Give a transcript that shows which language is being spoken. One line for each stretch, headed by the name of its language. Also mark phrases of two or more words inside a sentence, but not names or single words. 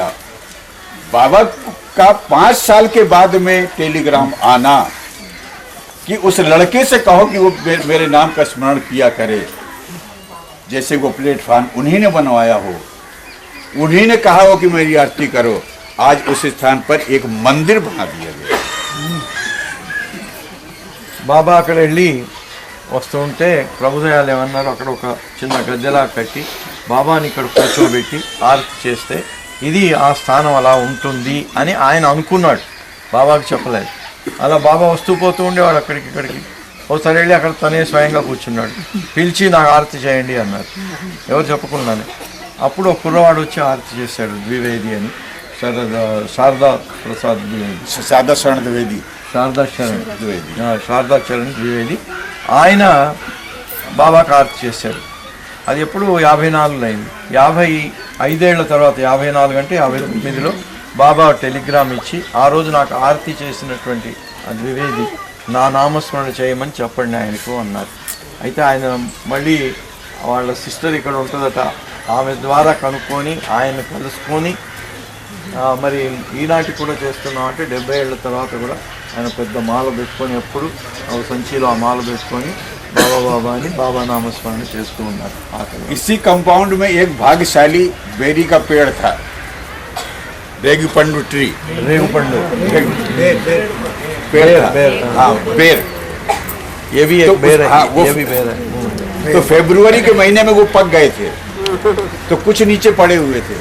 Hindi: बाबा का 5 साल के बाद में टेलीग्राम आना कि उस लड़के से कहो कि वो मेरे नाम का स्मरण किया करे. जैसे वो प्लेटफार्म उन्हीं ने बनवाया हो, उन्हीं ने कहा हो कि मेरी आरती करो. आज उस स्थान पर एक मंदिर बना दिया गया.
Telugu: బాబా అక్కడ వెళ్ళి వస్తుంటే ప్రభుదయాలు ఏమన్నారు, అక్కడ ఒక చిన్న గద్దెలా కట్టి బాబాని ఇక్కడ కూర్చోబెట్టి ఆరతి చేస్తే ఇది ఆ స్థానం అలా ఉంటుంది అని ఆయన అనుకున్నాడు, బాబాకి చెప్పలేదు. అలా బాబా వస్తూ పోతూ ఉండేవాడు అక్కడికి ఇక్కడికి. ఒకసారి వెళ్ళి అక్కడ తనే స్వయంగా కూర్చున్నాడు. పిలిచి నాకు ఆరతి చేయండి అన్నారు, ఎవరు చెప్పకుండానే. అప్పుడు ఒక కుర్రవాడు వచ్చి ఆరతి చేశాడు, ద్వివేది అని, శారదా ప్రసాద్ ద్వివేది,
Hindi: शारदा शरण द्विवेदी,
Telugu: శారదా చరణ్ ద్వివేది, శారదా చరణ్ ద్వివేది. ఆయన బాబాకి ఆరతి చేశాడు. అది ఎప్పుడు 54 అయింది. 55 తర్వాత 54 అంటే 59లో బాబా టెలిగ్రామ్ ఇచ్చి ఆ రోజు నాకు ఆరతి చేసినటువంటి ద్వివేది నా నామస్మరణ చేయమని చెప్పండి ఆయనకు అన్నారు. అయితే ఆయన మళ్ళీ వాళ్ళ సిస్టర్ ఇక్కడ ఉంటుందట, ఆమె ద్వారా కనుక్కొని ఆయన కలుసుకొని మరి ఈనాటి కూడా చేస్తున్నాం అంటే 70 ఏళ్ళ తర్వాత కూడా ఆయన పెద్ద మాల పెట్టుకొని ఎప్పుడు సంచిలో ఆ మాల పెట్టుకొని బాబా బాబా అని బాబా నామస్మరణ చేస్తూ ఉన్నారు.
Hindi: इसी कंपाउंड में एक भाग्यशाली बेरी का पेड़ था, रेगुपंडु ट्री,
Telugu: రేగుపండు
Hindi: पेड़ था। बेर, हाँ बेर। ये भी तो एक बेर है, हाँ, वो- ये भी बेर है। तो फरवरी के महीने में वो पक गए थे, तो कुछ नीचे पड़े हुए थे।